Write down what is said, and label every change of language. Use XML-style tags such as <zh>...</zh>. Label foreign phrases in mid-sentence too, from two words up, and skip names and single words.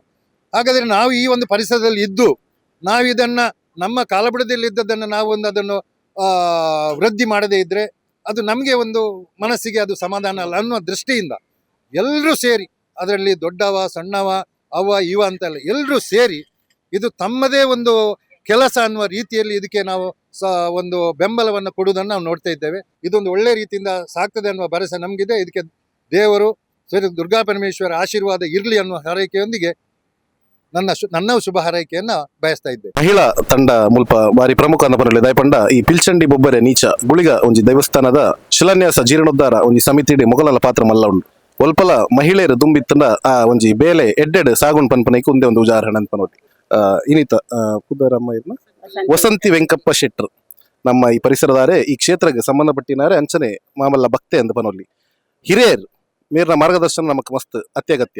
<kn>ಹಾಗಾದರೆ ನಾವು ಈ ಒಂದು ಪರಿಸರದಲ್ಲಿ ಇದ್ದು ನಾವು ಇದನ್ನ ನಮ್ಮ ಕಾಲಬುಡದಲ್ಲಿ ಇದ್ದದನ್ನು ನಾವು ಒಂದು ಅದನ್ನು ವೃದ್ಧಿ ಮಾಡದೇ ಇದ್ರೆ ಅದು ನಮಗೆ ಒಂದು ಮನಸ್ಸಿಗೆ ಅದು ಸಮಾಧಾನ ಅಲ್ಲ ಅನ್ನುವ ದೃಷ್ಟಿಯಿಂದ ಎಲ್ಲರೂ ಸೇರಿ, ಅದರಲ್ಲಿ ದೊಡ್ಡವ ಸಣ್ಣವ ಅವ ಇವ ಅಂತಲ್ಲ, ಎಲ್ಲರೂ ಸೇರಿ ಇದು ತಮ್ಮದೇ ಒಂದು ಕೆಲಸ ಅನ್ನುವ ರೀತಿಯಲ್ಲಿ ಇದಕ್ಕೆ ನಾವು ಒಂದು ಬೆಂಬಲವನ್ನು ಕೊಡುವುದನ್ನು ನಾವು ನೋಡ್ತಾ ಇದ್ದೇವೆ. ಇದೊಂದು ಒಳ್ಳೆ ರೀತಿಯಿಂದ ಸಾಕ್ತದೆ ಅನ್ನುವ ಭರವಸೆ ನಮಗಿದೆ. ಇದಕ್ಕೆ ದೇವರು ಶ್ರೀ ದುರ್ಗಾ ಪರಮೇಶ್ವರ ಆಶೀರ್ವಾದ ಇರಲಿ ಅನ್ನುವ ಹಾರೈಕೆಯೊಂದಿಗೆ ನನ್ನ ಶುಭ ಹಾರೈಕೆಯನ್ನ ಬಯಸ್ತಾ ಇದ್ದೆ.</kn> <tcy>ಮಹಿಳಾ ತಂಡ ಮುಲ್ಪ ಬಾರಿ ಪ್ರಮುಖ ಅನ್ನಪನಲ್ಲಿ ದಯಪಂಡ ಈ ಪಿಲ್ಚಂಡಿ ಬೊಬ್ಬರೆ ನೀಚ ಗುಳಿಗ ಒಂಜಿ ದೇವಸ್ಥಾನದ ಶಿಲಾನ್ಯಾಸ ಜೀರ್ಣೋದ್ಧಾರ ಒಂಜಿ ಸಮಿತಿಡಿ ಮೊಗಲಲ ಪಾತ್ರ ಮಲ್ಲ ಉಂಡು. ಒಲ್ಪಲ ಮಹಿಳೆಯರು ದುಂಬಿತ್ತಂಡ ಆ ಒಂಜಿ ಬೇಲೆ ಎಡ್ಡೆಡ್ ಸಾಗುಣ್ ಪನ್ಪನೈಕ್</tcy> <kn>ಒಂದೇ ಒಂದು ಉದಾಹರಣೆ</kn> <tcy>ಅನ್ಪನೋತಿ. ಇನಿತ ಪುದರಮ್ಮ ಇರ್ನ ವಸಂತಿ ವೆಂಕಪ್ಪ ಶೆಟ್ರು ನಮ್ಮ ಈ ಪರಿಸರದಾರೆ ಈ ಕ್ಷೇತ್ರಕ್ಕೆ ಸಂಬಂಧಪಟ್ಟಿನಾರೆ ಅಂಚನೆ ಮಾಮಲ್ಲ ಭಕ್ತೆ ಅಂತ ಪನೊಲ್ಲಿ ಹಿರಿಯರ್ ಮೇರ್ನ ಮಾರ್ಗದರ್ಶನ ನಮಕ್ ಮಸ್ತ್ ಅತ್ಯಗತ್ಯ.</tcy>